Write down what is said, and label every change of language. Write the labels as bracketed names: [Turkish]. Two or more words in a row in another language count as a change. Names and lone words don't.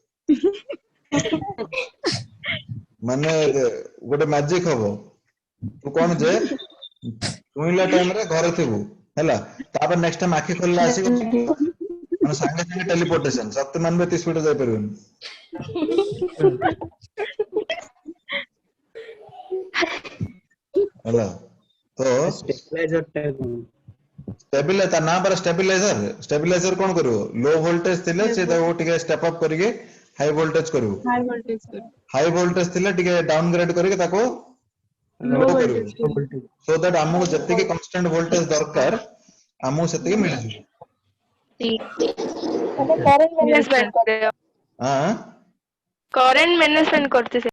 [Odia] ମାନେ ଗୋଟେ ମ୍ୟାଜିକ ହବ ତୁ କଣ ଯେ ଶୋଇଲା ଟାଇମ ରେ ଘରେ ଥିବୁ ହେଲା ତାପରେ [English] next time [Odia] ଆଖି ଖୋଲିଲା ଆସିବ ମାନେ ସାଙ୍ଗେ ସାଙ୍ଗେ ଟେଲିପୋର୍ଟେସନ ଶକ୍ତିମାନ ବି ଏତେ ସ୍ପିଡ ଯାଇପାରିବନି ହେଲା ତ ଷ୍ଟେବଲାଇଜର ଟା କଣ ତା ନାଁ ପରା ଷ୍ଟେବିଲାଇଜର କଣ କରିବ [English] low voltage [Odia] ଥିଲେ ସେ ତାକୁ ଟିକେ [English] step up [Odia] କରିକି [English] high voltage [Odia] କରିବ [English] high voltage sir. high voltage [Odia] ଥିଲେ ଟିକେ ଡାଉନଗ୍ରେଡ କରିକି ତାକୁ [English] Low [Odia] ଲୋ କରିବ [English] voltage sir. ଭୋଲ୍ଟେଜ so that [Odia] ଆମକୁ ଯେତିକି [English] constant voltage [Odia] ଦରକାର ଆମକୁ ସେତିକି ମିଳିଯିବ ମାନେ କରେଣ୍ଟ [English] Yes sir. [Odia] ମ୍ୟାନେଜମେଣ୍ଟ କରିବ ଆଁ [English] current management [Odia] କରୁଛି ସେ